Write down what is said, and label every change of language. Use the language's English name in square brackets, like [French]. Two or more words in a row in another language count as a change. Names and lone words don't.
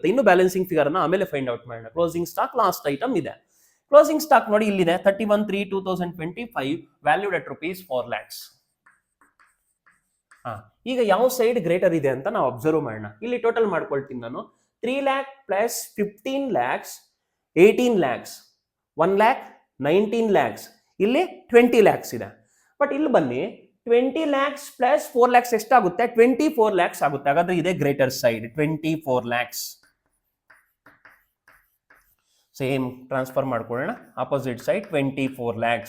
[Kannada] ಇನ್ನು [English] balancing figure [Kannada] ಅನ್ನ ಆಮೇಲೆ [English] find out [Kannada] ಮಾಡೋಣ. [English] closing stock last item [Kannada] ಇದೆ. [English] closing stock [Kannada] ನೋಡಿ ಇಲ್ಲಿದೆ 31/3/2025 [English] valued at rupees 4 lakhs. [Kannada] ಈಗ ಯಾವ [English] side greater [Kannada] ಇದೆ ಅಂತ ನಾವು ಅಬ್ಸರ್ವ್ ಮಾಡೋಣ. ಇಲ್ಲಿ ಟೋಟಲ್ ಮಾಡ್ಕೊಳ್ತೀನಿ ನಾನು. [English] 3 lakh plus 15 lakhs 18 lakhs 1 lakh 19 lakhs [Kannada] ಇಲ್ಲಿ 20 lakhs ಇದೆ. ಬಟ್ ಇಲ್ಲಿ ಬನ್ನಿ [English] 20 lakhs plus 4 lakhs [Kannada] ಎಷ್ಟಾಗುತ್ತೆ? 24 lakhs ಆಗುತ್ತೆ. ಹಾಗಾದ್ರೆ ಇದೆ [English] greater side 24 lakhs. same transfer [Kannada] ಮಾಡ್ಕೊಳ್ಳೋಣ. [English] Opposite side 24 lakhs.